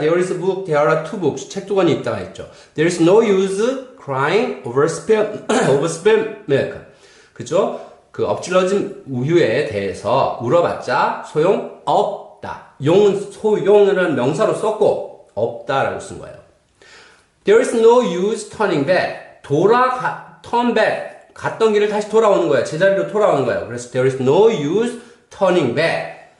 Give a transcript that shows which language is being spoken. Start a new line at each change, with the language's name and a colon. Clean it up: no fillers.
English: There is a book, there are two books.
Korean: 책 두 권이 있다가 했죠.
English: There is no use crying over spilled milk.
Korean: 그죠? 그 엎질러진 우유에 대해서 울어봤자 소용없다. 소용을 명사로 썼고 없다라고 쓴 거예요.
English: There is no use turning back. turn back.
Korean: 갔던 길을 다시 돌아오는 거예요. 제자리로 돌아오는 거예요. 그래서
English: there is no use turning back.